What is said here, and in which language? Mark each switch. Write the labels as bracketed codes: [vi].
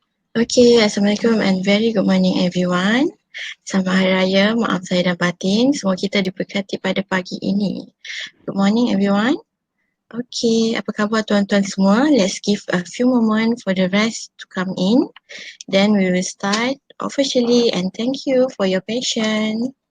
[en] Okay, Assalamualaikum and very good morning everyone. [ms] Selamat Hari Raya, maaf saya dan batin. Semua kita diberkati pada pagi ini. [en] Good morning everyone. Okay, [ms] apa khabar tuan-tuan semua? [en] Let's give a few moments for the rest to come in. Then we will start officially and thank you for your patience.